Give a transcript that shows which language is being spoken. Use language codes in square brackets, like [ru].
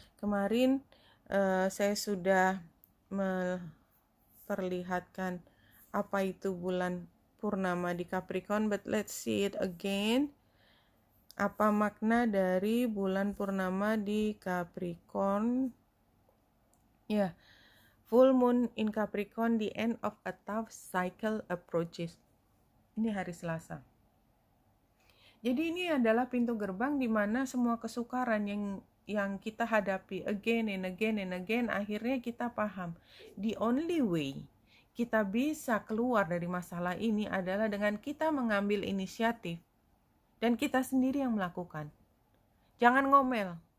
[id] Kemarin saya sudah memperlihatkan apa itu bulan purnama di Capricorn, [en] but let's see it again. [id] Apa makna dari bulan purnama di Capricorn? [en] Ya, full moon in Capricorn, the end of a tough cycle approaches. [id] Ini hari Selasa. Jadi ini adalah pintu gerbang di mana semua kesukaran yang kita hadapi [en] again and again and again, [id] akhirnya kita paham [en] the only way [id] kita bisa keluar dari masalah ini adalah dengan kita mengambil inisiatif dan kita sendiri yang melakukan. Jangan ngomel.